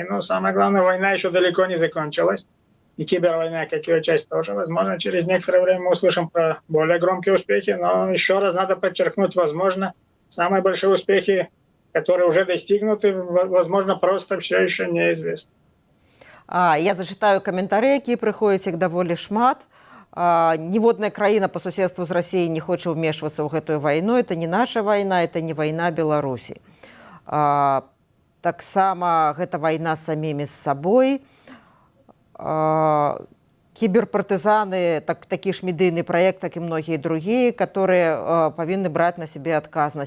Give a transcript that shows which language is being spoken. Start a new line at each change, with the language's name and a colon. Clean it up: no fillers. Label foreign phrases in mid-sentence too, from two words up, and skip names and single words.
Russian: Но самое главное, война еще далеко не закончилась. И кибервойна, как ее часть, тоже. Возможно, через некоторое время мы услышим про более громкие успехи. Но еще раз надо подчеркнуть, возможно, самые большие успехи, которые уже достигнуты, возможно, просто все еще неизвестны.
Belarusian: Я зачитаю каментары, якія прыходзяць іх даволі шмат. Ніводная краіна по суседству з Расіяй не хоча ўмешвацца ў гэтую вайну. Это не наша вайна, это не вайна Беларусі. Таксама гэта вайна з самімі з сабой. Кіберпартызаны, такі ж медыйны праект, так і многія другія, которые павінны браць на сябе адказнасць.